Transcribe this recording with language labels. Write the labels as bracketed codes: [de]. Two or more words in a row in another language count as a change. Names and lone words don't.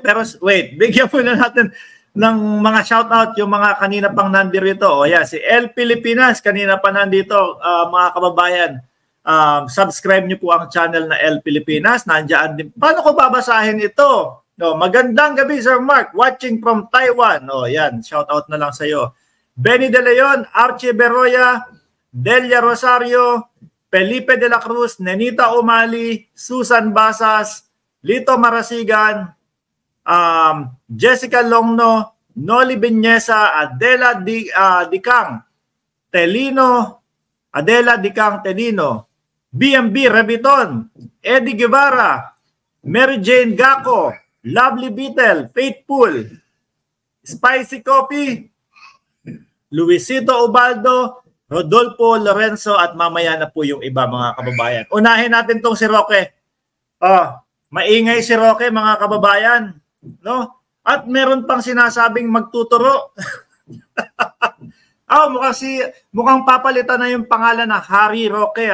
[tl] Pero wait, bigyan muna natin ng mga shoutout yung mga kanina pang nandito. O yan, si El Pilipinas, kanina pa nandito, mga kababayan. Subscribe niyo po ang channel na El Pilipinas. Nandiyan din. Paano ko babasahin ito? No, magandang gabi, Sir Mark. [en] Watching from Taiwan. [tl] O yan, shoutout na lang sa iyo. Benny De Leon, Archie Beroya, Delia Rosario, Felipe de la Cruz, Nenita Umali, Susan Basas, Lito Marasigan, Jessica Longno, Noli Viñesa, Adela Dicang Telino, Adela Dicang Telino, BMB Rebiton, Eddie Guevara, Mary Jane Gaco, Lovely Beetle, Faithful, Spicy Coffee, Luisito Ubaldo, Rodolfo Lorenzo, at mamaya na po yung iba, mga kababayan. Unahin natin tong si Roque. Maingay si Roque, mga kababayan. No? At meron pang sinasabing magtuturo. Mukhang papalitan na yung pangalan na Harry Roque.